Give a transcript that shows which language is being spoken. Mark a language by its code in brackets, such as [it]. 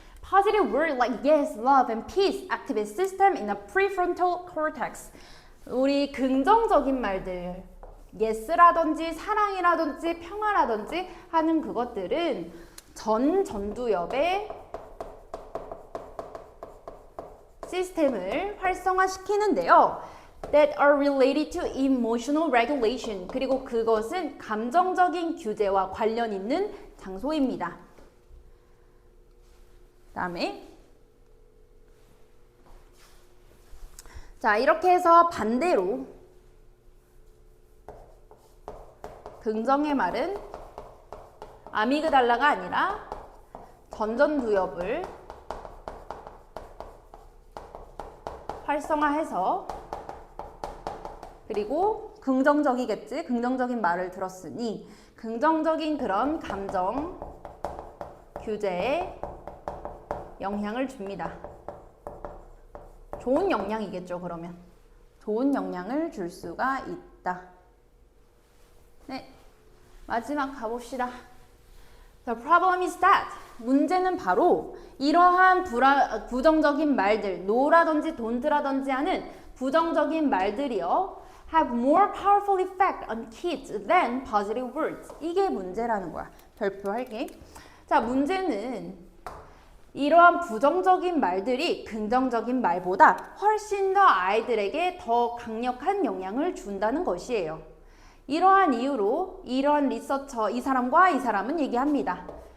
[en] Positive word like yes, love, and peace activate system in the prefrontal cortex. [ko] 우리 긍정적인 말들, yes라든지 사랑이라든지 평화라든지 하는 그것들은 전두엽의 시스템을 활성화시키는데요. [en] That are related to emotional regulation. [ko] 그리고 그것은 감정적인 규제와 관련 있는 장소입니다. 다음에 자 이렇게 해서 반대로 긍정의 말은 아미그달라가 아니라 전두엽을 활성화해서 그리고 긍정적이겠지? 긍정적인 말을 들었으니 긍정적인 그런 감정 규제에 영향을 줍니다. 좋은 영향이겠죠, 그러면. 좋은 영향을 줄 수가 있다. 네, 마지막 가봅시다. [en] The problem is that [ko] 문제는 바로 이러한 부정적인 말들, no라든지 don't라든지 하는 부정적인 말들이요 [en] have more powerful effect on kids than positive words. [ko] 이게 문제라는 거야. 별표할게. 자, 문제는 이러한 부정적인 말들이 긍정적인 말보다 훨씬 더 아이들에게 더 강력한 영향을 준다는 것이에요. 이러한 이유로 이러한 리서처 이 사람과 이 사람은 얘기합니다.